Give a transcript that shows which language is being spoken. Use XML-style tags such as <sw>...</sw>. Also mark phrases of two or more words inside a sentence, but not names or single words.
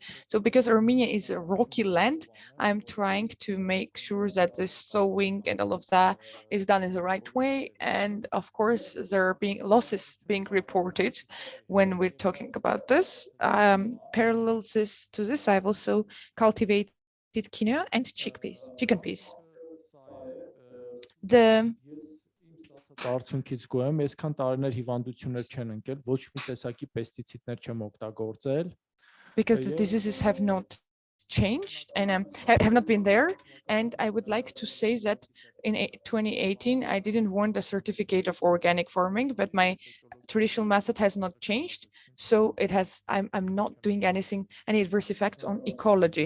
<en>So because Armenia is a rocky land, I'm trying to make sure that this sowing and all of that is done in the right way. And of course, there are losses being reported when we're talking about this. Parallel to this, I've also cultivated quinoa and chicken peas.</en> <hy>Արդյունքից գոյեմ, այսքան տարիներ հիվանդություններ չեն ընկել, ոչ մի տեսակի պեստիցիդներ չեմ օգտագործել.</hy> <en>Because the diseases have not changed and have not been there. And I would like to say that in 2018, I didn't want a certificate of organic farming, but my traditional method has not changed. So it has, I'm not doing any adverse effects on ecology.</en>